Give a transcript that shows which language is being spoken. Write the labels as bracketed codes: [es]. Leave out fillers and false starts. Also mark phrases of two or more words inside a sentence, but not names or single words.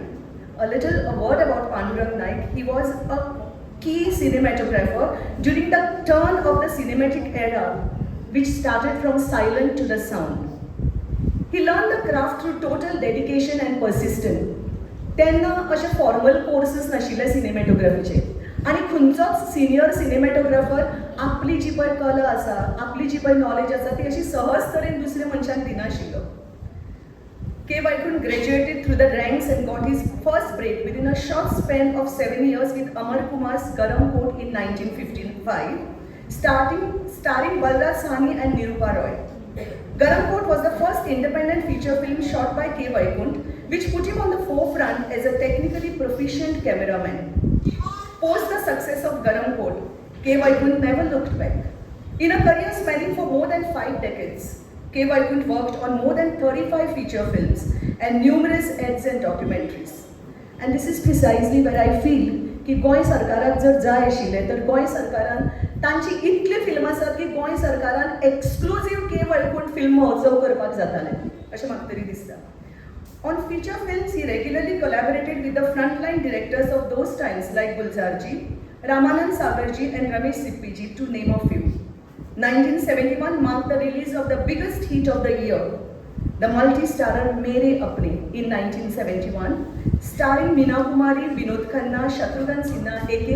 [en] A word about Pandurang Naik. He was a key cinematographer during the turn of the cinematic era, which started from silent to the sound. He learned the craft through total dedication and persistence. [kok] त्यांना अशे [en] formal courses [kok] नाशिल्ले सिनेमॅटोग्राफीचे आणि खंयचोच [en] senior cinematographer [kok] आपली जी पळय कला आसा, आपली जी पळय नॉलेज आसा ती अशी सहज तरेन दुसऱ्या मनशाक दिनाशिल्लो. [en] K. Vaikund graduated through the ranks and got his first break within a short span of 7 years with Amar Kumar's Garam Kot in 1955, starring Balraj Sahni and Nirupa Roy. Garam Kot was the first independent feature film shot by K. Vaikund, which put him on the forefront as a technically proficient cameraman. Post the success of Garam Kot, K. Vaikund never looked back. In a career spanning for more than 5 decades, K. Vaikund worked on more than 35 feature films and numerous ads and documentaries. And this is precisely where I feel [kok] की गोंय सरकाराक जर जाय आशिल्लें तर गोंय सरकारान तांची इतली फिल्म आसात की गोंय सरकारान एक्सक्लुझिव्ह K. Vaikund फिल्म महोत्सव करपाक जातालें अशें म्हाका तरी दिसता. [en] On feature films, he regularly collaborated with the frontline directors of those times like Gulzarji, Ramanand Sagarji and Ramesh Sippiji, to name a few. 1971 marked the release of the biggest hit of the year, the multi-starrer Mere Apne in 1971, starring Meena Kumari, Vinod Khanna, Shatrughan Sinha, A.K.